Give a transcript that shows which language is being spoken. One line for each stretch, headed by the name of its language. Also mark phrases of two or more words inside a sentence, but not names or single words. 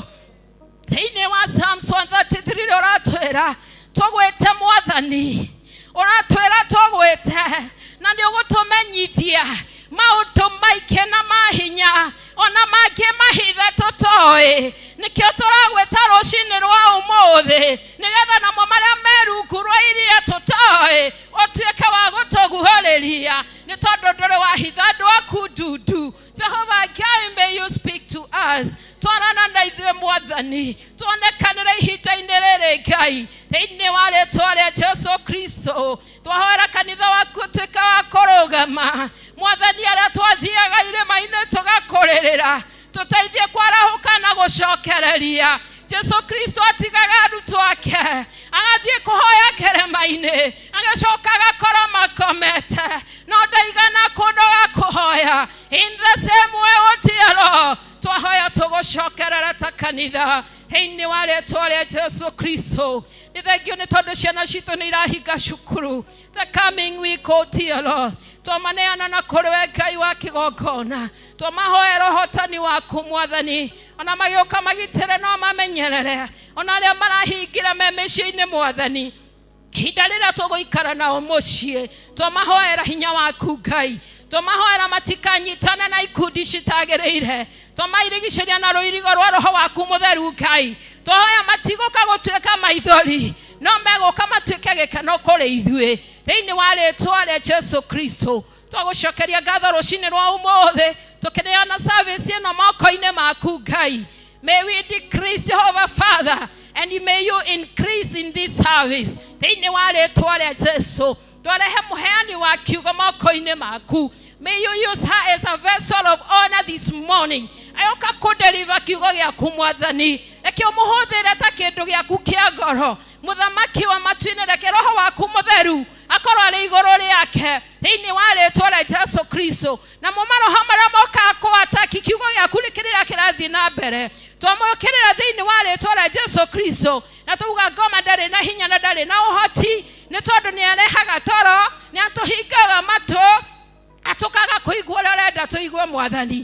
Kikuyu: thiini wa Psalms 133 uratwira tugwite mwathani uratwira tugwite na ni ugutumenyithia maundu maike na mahinya ona mangi mahithe tutoi nikio turagwita rucini rwa umuthi nigetha namo maria merungu rwa iria tutoi utuike wa gutuguhuriria ni tondu nduri wahitha andu aku ndudu.
English: Jehovah God, may you speak to us.
Kikuyu: Twarana na ithuĩ mwathani tuonekanĩre ihinda-inĩ rĩrĩ Ngai thĩinĩ wa rĩĩtwa rĩa Jesu Kristo. Twahoera kanitha waku ũtuĩke wa kũrũgama mwathani, arĩa twathiaga irĩma-inĩ tũgakũrĩrĩra tũteithie kwarahũka na gũcokereria. Jesu Kristo atigaga arutwo ake agathiĩ kũhoya kĩrĩma-inĩ agacoka agakora makomete no ndaigana kũndũ ga kũhoya.
English: In the same way
Kikuyu: otielo twahoya tũgũcokerera ta kanitha thĩinĩ wa rĩĩtwa rĩa Jesu Kristo. Nĩ thengio nĩ tondũ ciana citũ nĩ irahinga cukuru.
English: The coming week
Kikuyu: otielo twamaneana na kũrĩ we Ngai wa kĩgongona twamahoera ũhotani waku mwathani ona magĩũka magitĩre no mamenyerere ona arĩa marahingĩra me mĩciĩ-inĩ mwathani ihinda rĩrĩa tũgũikara nao mũciĩ twamahoera hinya waku Ngai twamahoera matikanyitane na ikundi citagĩrĩire twamairigicĩria na rũirigo rwa roho waku mũtheru Ngai twahoya matigũka gũtuĩka maithori no megũka matuĩke gĩkeno kũrĩ ithuĩ thĩinĩ wa rĩĩtwa rĩa Jesu Kristo. Twagũcokeria ngatho rũcinĩ rwa ũmũthĩ tũkĩneana service ĩno moko-inĩ maku Ngai.
English: May we decrease Jehovah Father and may you increase in this service
Kikuyu: thĩinĩ wa rĩĩtwa rĩa Jesu. Twarehe mũheani wa kiugo moko-inĩ maku.
English: May you use her as a vessel of honor this morning.
Kikuyu: Ayoka kũdeliver kiugo gĩaku mwathani reke ũmũhũthĩre ta kĩndũ gĩaku kĩa ngoro mũthamaki wa matu-inĩ reke roho waku mũtheru akorwo arĩ igũrũ rĩake thĩinĩ wa rĩĩtwa rĩa Jesu Kristo. Na maroho marĩa mokaga kũataki kiugo gĩaku rĩkĩrĩra kĩrathiĩ na mbere twamũkĩrĩra thĩinĩ wa rĩĩtwa rĩa Jesu Kristo na tuuga ngoma ndarĩ na hinya na ndarĩ na ũhoti nĩ tondũ nĩ arehaga toro nĩ atũhingaga matũ atukaga kuigua ũrĩa arenda tũigue mwathani.